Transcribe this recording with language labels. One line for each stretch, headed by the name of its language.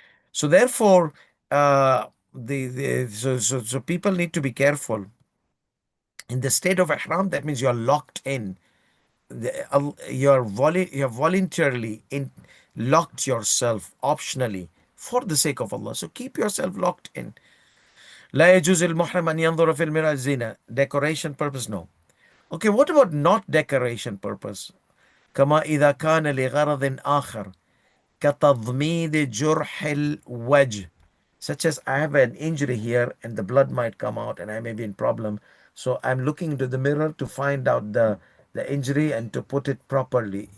English: So therefore, so people need to be careful. In the state of ihram, that means you're locked in. You have voluntarily locked yourself optionally for the sake of Allah. So keep yourself locked in.
Arabic: لا يجوز المحرم أن ينظر في المرأة زينة.
English: Decoration purpose, no. Okay, what about not decoration purpose?
Arabic: كما إذا كان لغرض آخر كتضميد جرح الوجه,
English: such as I have an injury here and the blood might come out and I may be in problem. So I'm looking into the mirror to find out the injury and to put it properly.